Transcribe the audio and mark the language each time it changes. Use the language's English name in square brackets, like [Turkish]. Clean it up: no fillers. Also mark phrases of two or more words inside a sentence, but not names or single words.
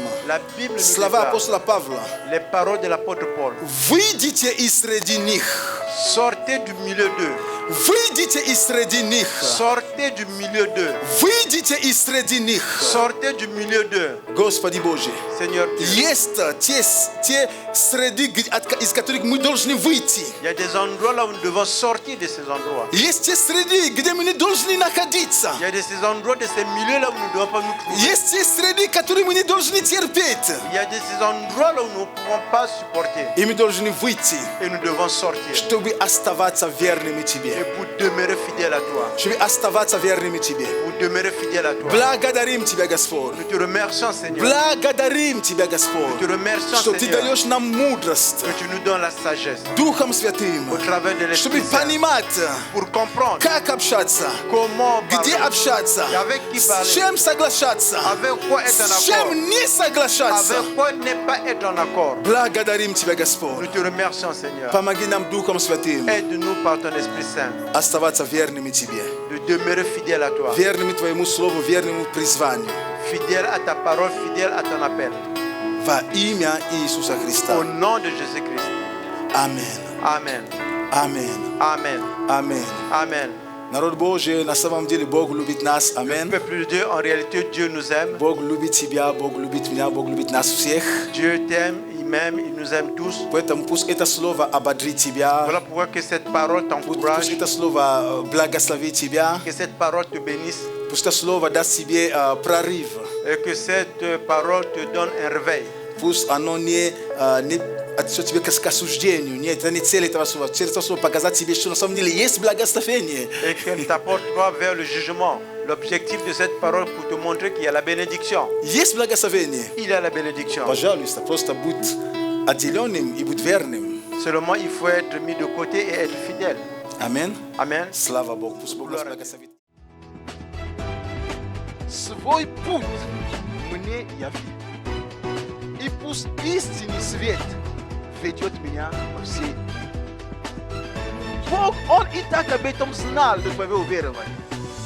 [French] La Bible nous [Russian] слова [French] déclare, [Russian] апостола Павла, [French] les paroles de l'apôtre Paul. [Russian] выйдите из среди них. [French] Sortez du milieu d'eux. [Russian] Выйдите из среди них. [French] Sortez du milieu d'eux. [Russian] Выйдите из среди них. [French] Sortez du milieu d'eux. [Russian] Господи Божий, [French] Seigneur Dieu. [Russian] есть те среды, из которых мы должны выйти. [French] Il y a des endroits là où nous devons sortir de ces endroits. [Russian] Есть те среды, где мы не должны находиться. [French] Il y a de ces endroits, de ces milieux là où nous ne devons pas nous trouver. [Russian] Есть те среды, которые мы не должны терпеть. [French] Il y a de ces endroits là où nous ne pouvons pas supporter. [Russian] И мы должны выйти, [French] Et nous devons sortir. [Russian] чтобы оставаться верными [French] Et [Russian] Тебе. [French] pour demeurer fidèle à toi. [Russian] Чтобы оставаться верными Тебе. [French] Pour demeurer fidèle à toi. [Russian] Благодарим Тебя, Господь. [French] Nous te remercions, Seigneur. [Russian] Благодарим Тебя, [French] Nous te [Russian] Господь, [French] remercions, [Russian] что Ты [French] Seigneur, [Russian] даешь нам мудрость [French] que tu nous donnes la sagesse [Russian] Духом Святым, [French] au travers de [Russian] чтобы [French] l'Esprit Saint [Russian] понимать, [French] pour comprendre [Russian] как общаться, [French] comment [Russian] где [French] parler, [Russian] общаться, [French] et avec qui [Russian] с [French] parler, [Russian] чем соглашаться, [French] avec quoi être en [Russian] с [French] accord, [Russian] чем не соглашаться. [French] avec quoi ne pas être en accord. [Russian] Благодарим Тебя, [French] Nous [Russian] Господь. [French] te remercions, Seigneur. [Russian] Помоги нам Духом Святым [French] Aide-nous par ton Esprit Saint [Russian] оставаться верными Тебе, [French] de demeurer fidèle à toi, [Russian] верными Твоему Слову, верными призванию. [French] fidèle à ta parole, fidèle à ton appel. [Russian] Во имя Иисуса [French] Au [Russian] Христа. [French] nom de Jésus-Christ. [Russian] Аминь. [French] Amen. [Russian] Аминь. [French] Amen. [Russian] Аминь. [French] Amen. [Russian] Народ Божий, на самом деле Бог любит нас. Аминь. [French] Peuple de Dieu, en réalité, Dieu nous aime. [Russian] Бог любит тебя, Бог любит меня, Бог любит нас всех. [French] Dieu t'aime, il m'aime, il nous aime tous. [Russian] Поэтому пусть это слово ободрит тебя, [French] Voilà pourquoi que cette parole [Russian] пусть [French] t'encourage, [Russian] это слово благословит тебя, [French] que cette parole te bénisse [Russian] пусть это слово даст тебе прорыв, [French] et que cette parole te donne un réveil. [Russian] пусть оно не отнесет тебя к осуждению. Нет, это не цель этого слова. Цель этого слова показать тебе, что на самом деле есть благословение. [French] Et qu'elle t'apporte pas vers le jugement. L'objectif de cette parole pour te montrer qu'il y a la bénédiction. [Russian] Есть благословение. [French] Il y a la bénédiction. [Russian] Пожалуйста, просто будь отделенным и будь верным. [French] Seulement, il faut être mis de côté et être fidèle. [Russian] Аминь. [French] Amen. [Russian] Слава Богу. Пусть Бог нас благословит. Свой путь мне яви. И пусть истинный свет ведет меня по всей. Бог, Он и так об этом знал до твоего уверования.